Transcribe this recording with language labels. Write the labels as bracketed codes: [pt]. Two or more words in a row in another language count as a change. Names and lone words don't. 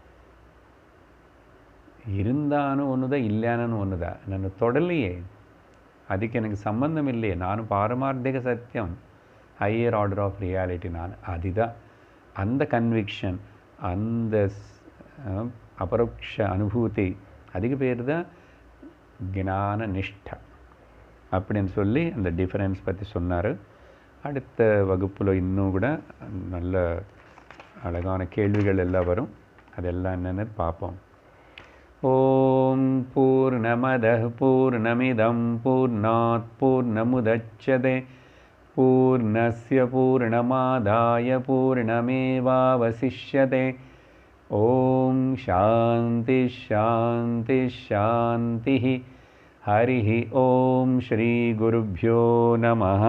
[ta] இருந்தானு ஒன்று தான், இல்லையானு ஒன்று தான், நான் தொடலையே, அதுக்கு எனக்கு சம்பந்தம் இல்லையே, நான் பாரமார்த்திக சத்தியம், [en] higher order of reality [ta] நான், அதுதான் அந்த கன்விக்ஷன், அந்த அபரோக்ஷ அனுபூதி, அதுக்கு பேர் தான் ஞான நிஷ்டை அப்படின்னு சொல்லி அந்த டிஃபரன்ஸ் பற்றி சொன்னார். அடுத்த வகுப்பில் இன்னும் கூட நல்ல அழகான கேள்விகள் எல்லாம் வரும், அதெல்லாம் என்னென்னு பார்ப்போம். [sa] ॐ पूर्णमदः पूर्णमिदं पूर्णात् पूर्णमुदच्यते पूर्णस्य पूर्णमादाय पूर्णमेवावशिष्यते. ॐ शान्तिः शान्तिः शान्तिः. हरि ॐ श्री गुरुभ्यो नमः.